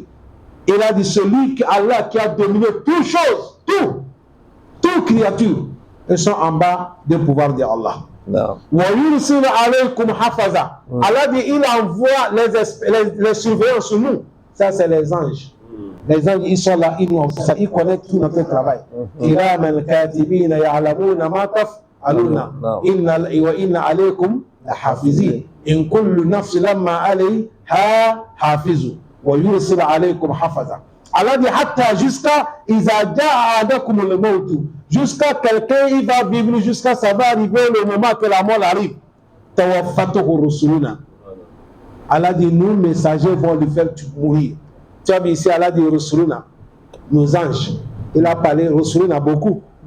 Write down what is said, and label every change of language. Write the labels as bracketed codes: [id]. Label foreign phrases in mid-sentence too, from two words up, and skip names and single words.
[fr] Il a dit celui que Allah qui a dominé toutes choses, toutes créatures, elles sont en bas du pouvoir de Allah. [ar] ويرسل عليكم حفظة. [fr] Allah dit il envoie les surveillants sur nous. Ça c'est les anges. Les anges, ils sont là, ils connaissent tout notre travail. [ar] كراما كاتبين يعلمون ما تفعلون. وإن عليكم لحافظين. إن كل نفس لما عليها حافظ. ويرسل عليكم حفظة. [fr] Allah dit [ar] حتى jusqu'à إذا جاء أحدكم الموت. [fr] Jusqu'à quelqu'un, il va vivre jusqu'à ça va arriver le moment que la mort arrive. [ar] توفته رسلنا. [fr] Allah dit nous messagers vont lui faire mourir. Tu as vu ici, Allah dit Rusuluna, nos anges. Il a parlé Rusuluna beaucoup.